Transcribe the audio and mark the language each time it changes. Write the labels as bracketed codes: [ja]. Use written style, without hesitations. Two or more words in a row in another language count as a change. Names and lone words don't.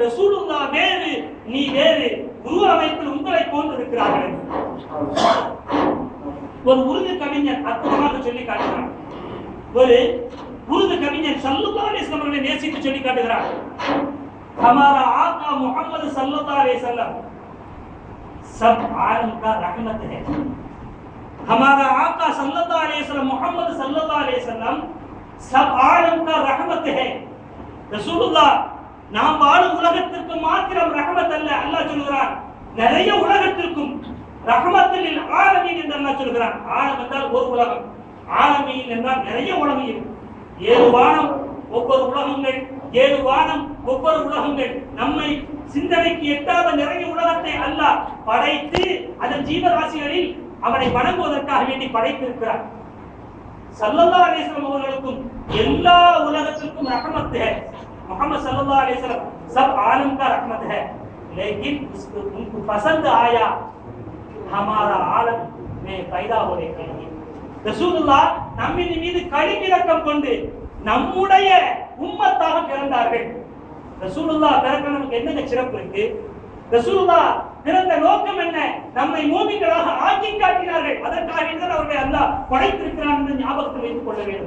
[ta] ரசூலுல்லாஹ் வேறு, நீ வேறு, உருவ அமைப்பில் உங்களை போன்று இருக்கிறார்கள். ஒரு உருது கவிஞர் அற்புதமாக சொல்லி காட்டுகிறார். ஒரு உருது கவிஞர் [ar] صلى الله عليه وسلم [ta] அவர்களை நேசித்து சொல்லி காட்டுகிறார். [ur] ہمارا آقا محمد [ar] صلى الله عليه وسلم [ur] سب عالم کا رحمت ہے. ہمارا آقا [ar] صلى الله عليه وسلم [ur] मोहम्मद [ar] صلى الله عليه وسلم [ur] سب عالم کا رحمت ہے. [ta] ரசூலுல்லாஹ் நாம் வாழும் உலகத்திற்கு மாத்திரம் ரஹமத் அல்ல, அல்லாஹ் சொல்கிறான் நிறைய உலகத்திற்கும் [ar] رحمة للعالمين [ta] என்று அல்லாஹ் சொல்கிறான். ஆலம் என்றால் ஒரு உலகம், ஆலமீன் என்றால் நிறைய உலகம். 7 வானம் ஒவ்வொரு உலகங்கள், 7 வானம் ஒவ்வொரு உலகங்கள். நம்மை சிந்தனைக்கு எட்டாத நிறைய உலகத்தை அல்லாஹ் படைத்து அதன் ஜீவராசிகளில் அவனை வணங்குவதற்காக வேண்டி படைத்திருக்கிறார். [ar] صلى الله عليه وسلم [ta] அவர்களுக்கும் எல்லா உலகத்திற்கும் [ur] رحمت ہے. मोहम्मद [ar] صلى الله عليه وسلم [ur] سب عالم کا رحمت ہے، لیکن اس کو ان کو پسند آیا ہمارا عالم میں پیدا ہونے کے لیے. [ta] ரசூலுல்லாஹ் நம்மின் மீது கடிமிரக்கம் கொண்டு நம்முடைய உம்மத்தாக பிறந்தார்கள். ரசூலுல்லாஹ் பிறக்க நமக்கு என்ன சிறப்பு இருக்கு? ரசூலுல்லாஹ் பிறந்த நோக்கம் என்ன? நம்மை மூமின்களாக ஆக்கி காட்டினார்கள். அதற்காக தான் அவர்களை அல்லாஹ் படைத்திருக்கிறான் என்று ஞாபகத்தில் வைத்துக் கொள்ள வேண்டும்.